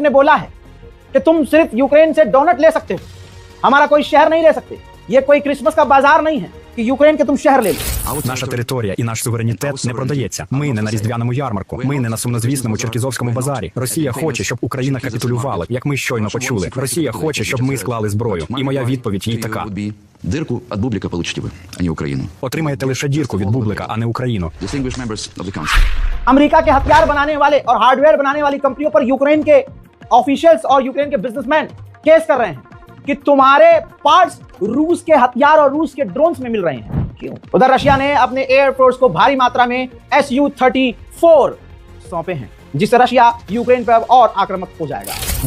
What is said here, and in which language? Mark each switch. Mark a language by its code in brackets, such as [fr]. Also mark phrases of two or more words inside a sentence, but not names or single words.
[hi] ने बोला है कि तुम सिर्फ यूक्रेन से डोनट ले सकते हो, हमारा कोई शहर नहीं ले सकते। ये कोई क्रिसमस का बाजार नहीं है कि यूक्रेन के तुम शहर ले लो। [uk] Наша територія і наш суверенітет не продається. Ми не на різдвяному ярмарку. Ми не на сумнозвісному Черкізовському базарі. Росія хоче, щоб Україна капітулювала, як ми щойно почули. Росія хоче, щоб ми склали зброю. І моя відповідь їй така. Дирку від бублика получите ви, а не Україну. Отримаєте лише дірку від бублика, а не Україну. [en] Distinguished members of the council. [hi] अमेरिका के हथियार बनाने वाले और हार्डवेयर बनाने वाली कंपनियों पर यूक्रेन के ऑफिशियल्स और यूक्रेन के बिजनेसमैन केस कर रहे हैं कि तुम्हारे पार्ट्स रूस के हथियार और रूस के ड्रोन्स में मिल रहे हैं। क्यों? उधर रशिया ने अपने एयरफोर्स को भारी मात्रा में Su-34 सौंपे हैं, जिससे रशिया यूक्रेन पर और आक्रामक हो जाएगा।